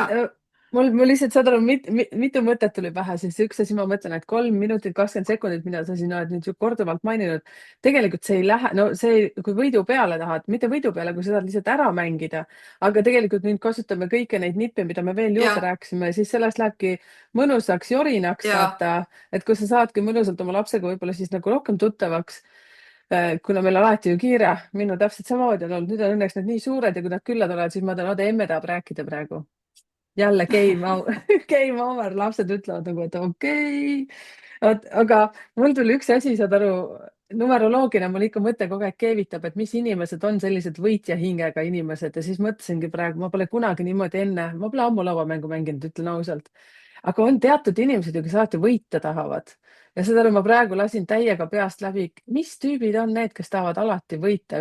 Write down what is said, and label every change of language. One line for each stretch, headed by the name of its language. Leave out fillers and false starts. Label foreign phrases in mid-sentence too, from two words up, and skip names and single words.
Estonian: mul lihtsalt saad aru, mitu mõtet tuli pähe, siis üks asi ma mõtlen, et 3 minutit 20 sekundit, mida sa siin oled nüüd ju korduvalt maininud, tegelikult see ei lähe, no see, kui võidu peale tahad, mitte võidu peale, kui sa tahad lihtsalt ära mängida, aga tegelikult nüüd kasutame kõiki neid nippe, mida me veel juurde ja, rääkisime, siis sellest lähebki mõnusaks jorinaks, ja vaata, et kui sa saadki mõnusalt oma lapsega võib-olla siis nagu rohkem tuttavaks. Kuna meil on alati ju kiire, minul täpselt samamoodi on olnud, nüüd on õnneks need nii suured ja kui nad külla tulevad, siis ma tean, oota, emme tahab rääkida praegu.
English: Jälle game over, game over,
Estonian: lapsed ütlevad nagu, et okei okay.. aga mul tuli üks asi, saad aru, numeroloogina mul ikka mõte kogu aeg keevitab, et mis inimesed on sellised võitja hingega inimesed ja siis mõtlesingi praegu, ma pole kunagi niimoodi enne, ma pole ammu lauamängu mänginud, ütlen ausalt. aga on teatud inimesed ju, kes alati võita tahavad ja saad aru, ma praegu lasin täiega peast läbi, mis tüübid on need, kes tahavad alati võita.